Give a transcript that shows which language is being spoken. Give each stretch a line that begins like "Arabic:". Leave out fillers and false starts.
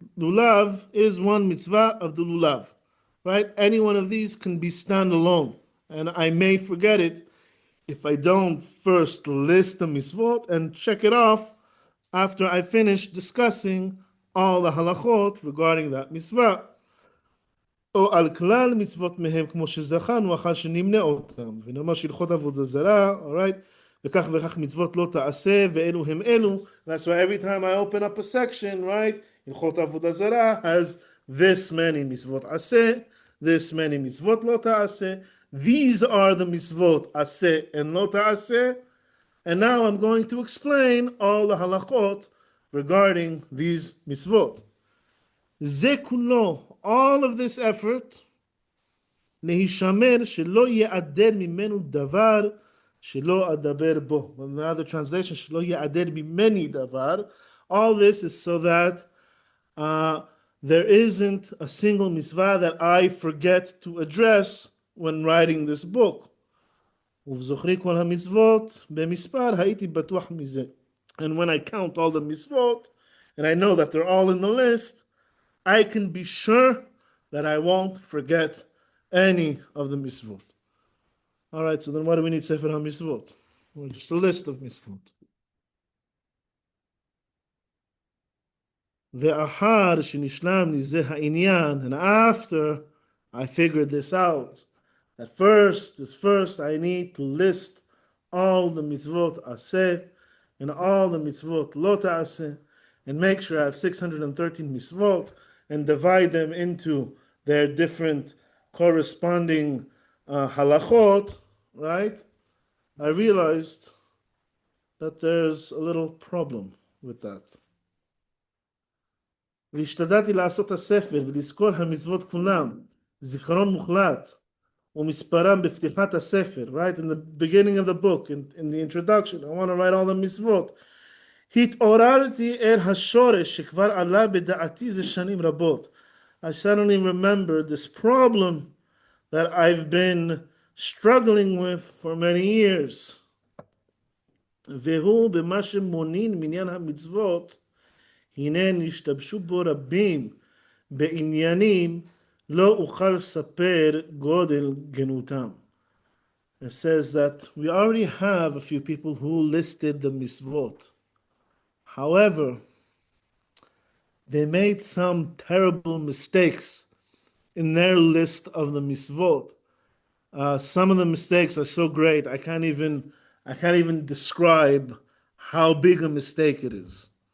English: Lulav is one mitzvah of the lulav, right? Any one of these can be standalone, and I may forget it if I don't first list the mitzvot and check it off after I finish discussing all the halachot regarding that mitzvah.
Hebrew: או על כלל מצוות מהם כמו שזכרנו אחר שנמנה אותם. ונאמר שהלכות עבודה זרה, alright? וכך וכך מצוות לא תעשה, ואלו הם אלו.
English: That's why every time I open up a section, right? הלכות עבודה זרה has this many מצוות עשה, this many מצוות לא תעשה. These are the מצוות עשה and לא תעשה. And now I'm going to explain all the halachot regarding these mitzvot.
Hebrew: זה כולו,
English: all of this effort,
Hebrew: להישמר שלא יעדר ממנו דבר שלא אדבר בו.
English: Another translation,
Hebrew: שלא יעדר ממני דבר.
English: All this is so that there isn't a single mitzvah that I forget to address when writing this book.
Hebrew: ובזוכרי כל המצוות במספר הייתי בטוח מזה.
English: And when I count all the mitzvot, and I know that they're all in the list, I can be sure that I won't forget any of the mitzvot. All right, so then why do we need Sefer HaMitzvot? Well, just a list of mitzvot.
Hebrew: ואחר שנשלם לי זה העניין,
English: and after I figured this out, that first I need to list all the mitzvot aseh and all the mitzvot lo ta'aseh, and make sure I have 613 mitzvot and divide them into their different corresponding halachot, right? I realized that there's a little problem with that.
Hebrew: והשתדלתי לעשות הספר ולזכור המצוות כולם, זיכרון מוחלט, ומספרם בפתיחת הספר, right?
English: In the beginning of the book, in the introduction, I want to write all the mitzvot.
Hebrew: התעוררתי אל השורש שכבר עלה בדעתי זה שנים רבות.
English: I suddenly remembered this problem that I've been struggling with for many years.
Hebrew: והוא במה שמונין מניין המצוות, הנה נשתבשו בו רבים בעניינים לא אוכל לספר גודל גנותם.
English: It says that we already have a few people who listed the mitzvot. However, they made some terrible mistakes in their list of the mitzvot. Some of the mistakes are so great, I can't even describe how big a mistake it is.